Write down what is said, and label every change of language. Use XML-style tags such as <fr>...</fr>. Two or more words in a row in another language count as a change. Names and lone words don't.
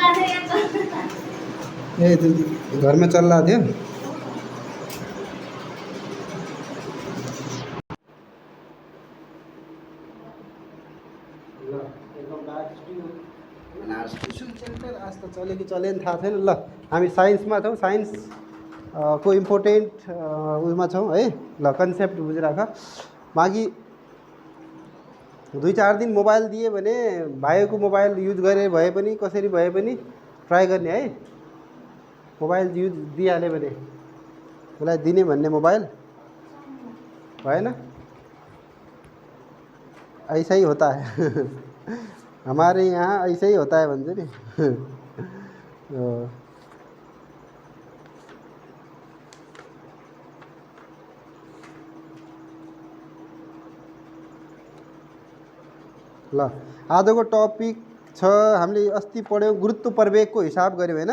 <hi>ए घर में चल रहा था।</hi> <en>tuition center</en> <ne>आज त चल्यो कि चलेन थाहा छैन। ल हामी साइन्समा छौँ, साइन्स को इम्पोर्टेन्ट उयोमा छौँ है। ल कन्सेप्ट बुझिराख। बाँकी 2-4 दिन मोबाइल दिए भने भाइको</ne> <en>mobile use</en> <ne>गरे भए पनि कसरी भए पनि ट्राई गर्ने है।</ne> <en>mobile use</en> <ne>दिइहाल्यो भने उसलाई दिने भन्ने मोबाइल भएन।</ne> <hi>ऐसा ही होता है हमारे यहाँ ऐसा ही होता है</hi> <ne>भन्छ नि ल आजको टपिक छ, हामीले अस्ति पढ्यौँ गुरुत्व प्रवेगको हिसाब गऱ्यौँ हैन।</ne>